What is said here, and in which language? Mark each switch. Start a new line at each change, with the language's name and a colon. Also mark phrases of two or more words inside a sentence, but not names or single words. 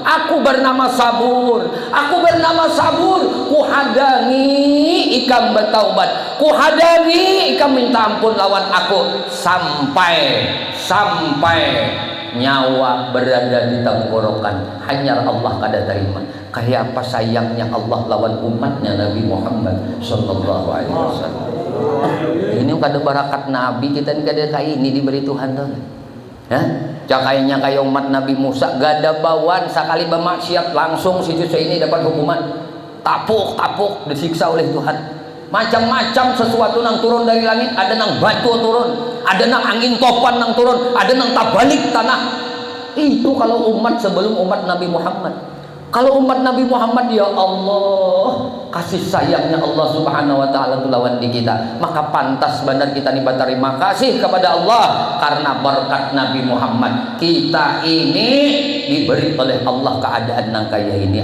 Banjar: Aku bernama Sabur, aku bernama Sabur, kuhadangi ikam bertaubat, kuhadangi ikam minta ampun lawan aku sampai nyawa berada di tenggorokan. Hanya Allah kada terima. Kayak apa sayangnya Allah lawan umatnya Nabi Muhammad
Arabic: sallallahu alaihi wasallam.
Banjar: Ini kada barakat Nabi kita ni kada kayak ini diberi Tuhan tuh. Ya, cakainya kayak umat Nabi Musa gak ada bawaan sekali bermaksiat langsung si ini dapat hukuman tapuk disiksa oleh Tuhan. Macam-macam sesuatu nang turun dari langit, ada nang batu turun, ada nang angin topan nang turun, ada nang tabalik tanah. Itu kalau umat sebelum umat Nabi Muhammad. Kalau umat Nabi Muhammad, ya Allah, kasih sayangnya Allah
Arabic: Subhanahu wa taala
Banjar: lawan di kita, maka pantas benar kita nih berterima kasih kepada Allah karena berkat Nabi Muhammad kita ini diberi oleh Allah keadaan nang kaya ini.